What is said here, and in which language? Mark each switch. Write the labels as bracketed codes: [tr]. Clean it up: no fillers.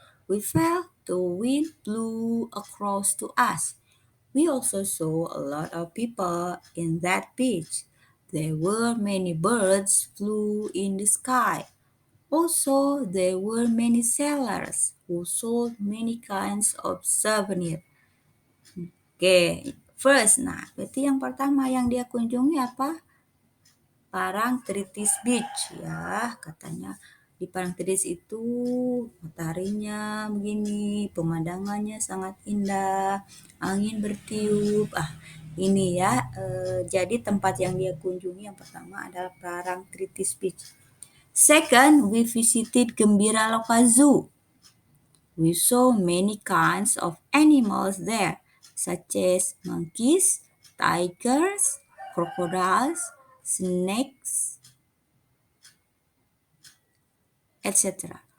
[en] We felt the wind blew across to us. We also saw a lot of people in that beach. There were many birds flew in the sky. Also, there were many sellers who sold many kinds of souvenirs. [id] Oke, first, nah berarti yang pertama yang dia kunjungi apa? Parangtritis Beach ya, katanya di Parangtritis itu mataharinya begini, pemandangannya sangat indah, angin bertiup. Ini ya, jadi tempat yang dia kunjungi yang pertama adalah Parangtritis Beach. [en] Second, we visited Gembira Loka Zoo. We saw many kinds of animals there, such as monkeys, tigers, crocodiles, snakes, etc.